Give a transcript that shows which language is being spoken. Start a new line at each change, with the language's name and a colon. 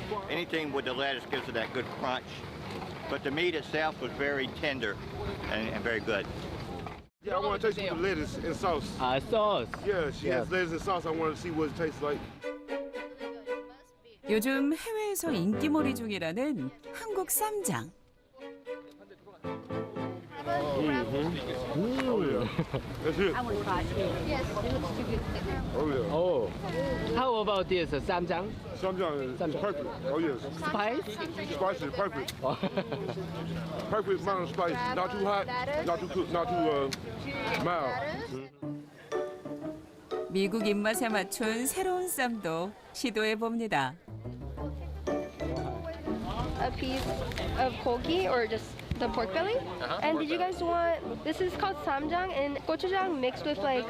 English: Anything with the lettuce gives it that good crunch, but the meat itself was very tender and very good. Yeah, I want to taste the lettuce and sauce. Sauce. Yeah, she has lettuce and sauce. I want to see what it tastes like.
Korean: 요즘 해외에서 인기몰이 중이라는 한국 쌈장.
English: That's it. I want to try it. Yes, it looks too good. Oh yeah. Oh. How about this 쌈장? Samjang is perfect. Oh yes. Spice? Spicy, perfect. Perfect amount of spice. Not too hot, not too cooked, not too mild. 미국 입맛에 맞춘 새로운 쌈도 시도해 봅니다. A piece of gogi or just the pork belly. And did you guys want? This is called samjang and gochujang mixed with like.